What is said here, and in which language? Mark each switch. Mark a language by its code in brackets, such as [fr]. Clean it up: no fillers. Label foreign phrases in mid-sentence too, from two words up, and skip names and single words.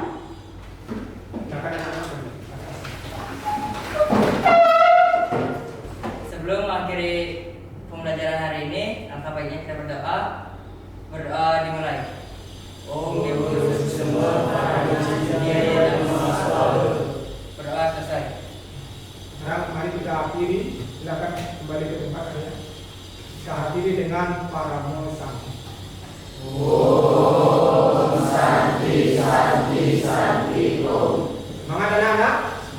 [id] Sebelum mengakhiri pembelajaran hari ini, langkah baiknya kita berdoa. Berdoa dimulai. Om Yesus semua berdoa selesai. Sekarang mari kita akhiri, silakan kembali ke tempat saya. Kita akhiri dengan Paramo Santi. [sa] Om Santi Santi Santi Om. [id] Semangat anak-anak.